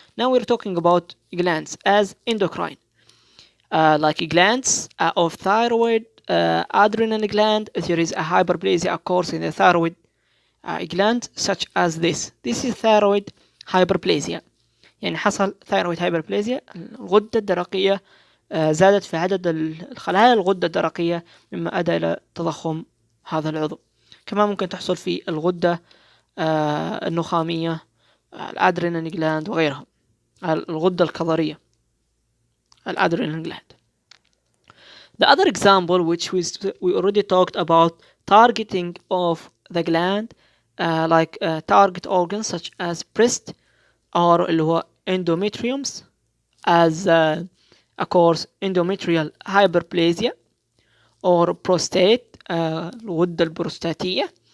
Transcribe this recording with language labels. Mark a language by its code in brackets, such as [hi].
[en] Now we're talking about glands as endocrine, like glands of thyroid, adrenal gland. There is a hyperplasia occurs in the thyroid gland, such as this. This is thyroid hyperplasia. [ar] يعني حصل thyroid hyperplasia، الغدة الدرقية زادت في عدد الخلايا الغدة الدرقية مما أدى إلى تضخم هذا العضو. كمان ممكن تحصل في الغدة النخامية، الأدرينال جلاند وغيرها، الغدة الكظرية، الأدرينال جلاند. [en] The other example which we already talked about, targeting of the gland, like target organs such as breast or [ar] اللي هو [en] endometriums, as occurs endometrial hyperplasia or prostate [ar] الغدة البروستاتية،